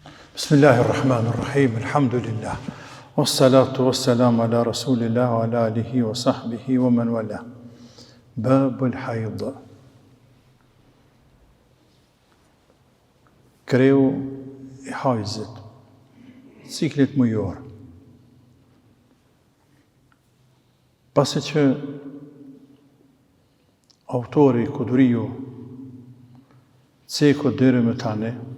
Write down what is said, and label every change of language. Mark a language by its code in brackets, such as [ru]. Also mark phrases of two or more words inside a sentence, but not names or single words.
[ar] بسم الله الرحمن الرحيم، الحمد لله. والصلاة والسلام على رسول الله وعلى آله وصحبه ومن والى. باب الحيض. [sq] Kreu I hajzit, ciklit mujor. Pasi që autori Kuduriu ceku deri më tani,